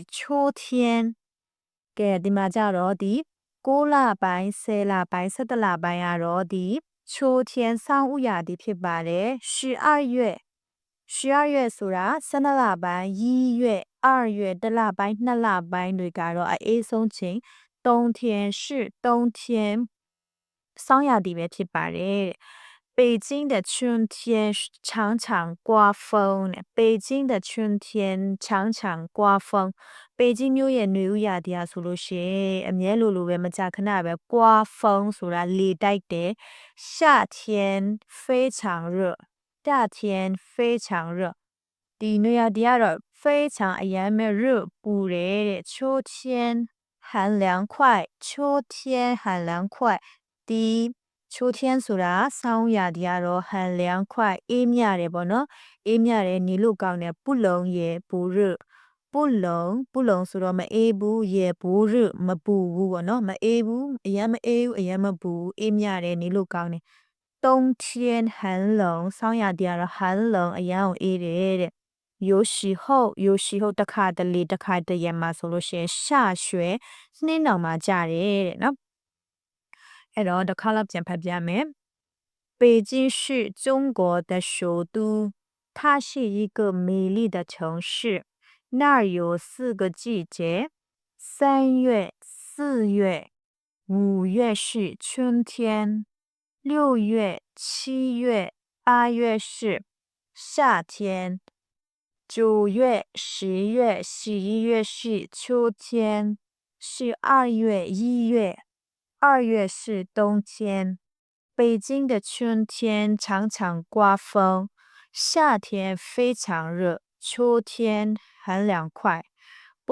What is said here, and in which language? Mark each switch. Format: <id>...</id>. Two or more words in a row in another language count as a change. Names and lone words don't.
<my>秋天ကဲဒီမှာကြတော့ဒီ9လပိုင်း10လပိုင်း11လပိုင်းကတော့ဒီ秋天ဆောင်းဥရာသီဖြစ်ပါတယ်12月ဆိုတာ12လပိုင်း1 月2 月1 လပိုင်း2လပိုင်းတွေကတော့အေးဆုံးချိန်</my> <zh>冬天是冬天</zh> <my>ဆောင်းရာသီပဲဖြစ်ပါတယ်</my> <zh>北京的春天常常刮风北京的春天常常刮风北京</zh> <my>မြို့ရဲ့ຫນွေဥရာသီ อ่ะဆိုလို့ရှိရင်အမြဲလိုပဲမကြခဏပဲ刮风ဆိုတာလေတိုက်တယ်</my> <zh>夏天非常热夏天非常热</zh> <my>ဒီနွေရာသီကတော့非常အရမ်းပဲ热ပူတယ်တဲ့</my> <zh>秋天很凉快秋天很凉快</zh> <my>ဒီ秋天ဆိုတာဆောင်းရာသီကတော့</my> <zh>很凉快</zh> <my>အေးမြတယ်ပေါ့နော်အေးမြတယ်နေလို့ကောင်းတယ်</my> <zh>不冷也不热不冷</zh> <my>ဆိုတော့မအေးဘူးရေဘူးရမပူဘူးပေါ့နော်မအေးဘူးအရင်မအေးဘူးအရင်မပူအေးမြတယ် နေလို့ကောင်းတယ်</my> <zh>冬天很冷</zh> <my>ဆောင်းရာသီကတော့</my> <zh>很冷</zh> <my>အရင်ကိုအေးတယ်တဲ့有时候တခါတလေတခါတရံမှာဆိုလို့ရှိရင်下雪နှင်းတော်မှာကြတယ်တဲ့နော်အဲ့တော့တစ်ခါလောက်ပြန်ဖတ်ပြမယ်</my> <zh>北京是中国的首都它是一个美丽的城市那儿有4个季节3月4月 5月是春天6月7月8月是夏天9月10月11月是秋天是2月1月2月是冬天北京的春天常常刮风夏天非常热秋天很凉快不</zh>